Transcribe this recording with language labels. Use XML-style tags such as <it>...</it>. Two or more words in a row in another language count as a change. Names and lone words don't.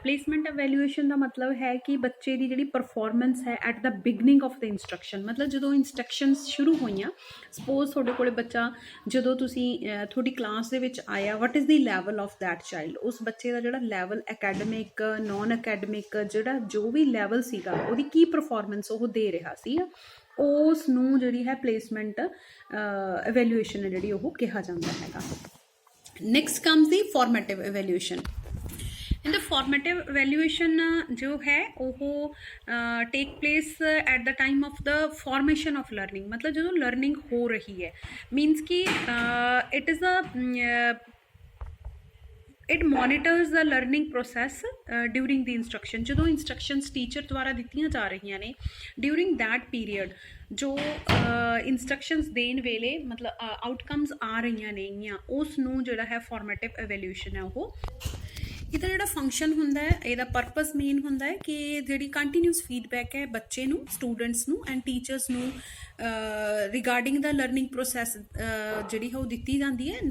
<en>placement evaluation</en> <pa>ਦਾ ਮਤਲਬ ਹੈ ਕਿ ਬੱਚੇ ਦੀ ਜਿਹੜੀ ਪਰਫੋਰਮੈਂਸ ਹੈ</pa> <en>at the beginning of the instruction</en> <pa>ਮਤਲਬ ਜਦੋਂ ਇੰਸਟਰਕਸ਼ਨਸ ਸ਼ੁਰੂ ਹੋਈਆਂ ਸਪੋਜ਼ ਤੁਹਾਡੇ ਕੋਲ ਬੱਚਾ ਜਦੋਂ ਤੁਸੀਂ ਤੁਹਾਡੀ ਕਲਾਸ ਦੇ ਵਿੱਚ ਆਇਆ</pa> <en>what is the level of that child</en> <pa>ਉਸ ਬੱਚੇ ਦਾ ਜਿਹੜਾ ਲੈਵਲ</pa> <en>academic non academic</en> <pa>ਜਿਹੜਾ ਜੋ ਵੀ ਲੈਵਲ ਸੀਗਾ ਉਹਦੀ ਕੀ ਪਰਫੋਰਮੈਂਸ ਉਹ ਦੇ ਰਿਹਾ ਸੀ ਉਸ ਨੂੰ ਜਿਹੜੀ ਹੈ</pa> <en>placement evaluation</en> <pa>ਹੈ ਜਿਹੜੀ ਉਹ ਕਿਹਾ ਜਾਂਦਾ ਹੈਗਾ.</pa> <en>Next comes the formative evaluation. In the formative evaluation</en> <hi>जो है वो</hi> <en>take place at the time of the formation of learning</en> <hi>मतलब जो</hi> <en>learning</en> <hi>हो रही है</hi> <en>means कि it is a it monitors the learning process during the instruction</en> <pa>ਜਦੋਂ instructions teacher ਦੁਆਰਾ ਦਿੱਤੀਆਂ ਜਾ ਰਹੀਆਂ ਨੇ</pa> <en>during that period</en> <pa>ਜੋ ਇੰਸਟਰਕਸ਼ਨਸ ਦੇਣ ਵੇਲੇ ਮਤਲਬ ਆਊਟਕਮਸ ਆ ਰਹੀਆਂ ਨੇਗੀਆਂ ਉਸ ਨੂੰ ਜਿਹੜਾ ਹੈ</pa> <en>formative evaluation</en> <pa>ਹੈ ਉਹ ਇਹਦਾ ਜਿਹੜਾ ਫੰਕਸ਼ਨ ਹੁੰਦਾ ਹੈ, ਇਹਦਾ</pa> <en>purpose main</en> <pa>ਹੁੰਦਾ ਹੈ ਕਿ ਜਿਹੜੀ</pa> <en>continuous feedback</en> <pa>ਹੈ ਬੱਚੇ ਨੂੰ, ਸਟੂਡੈਂਟਸ ਨੂੰ ਐਂਡ ਟੀਚਰਸ ਨੂੰ</pa> <en>regarding the learning process</en> <pa>ਜਿਹੜੀ ਹੈ ਉਹ ਦਿੱਤੀ ਜਾਂਦੀ ਹੈ।</pa>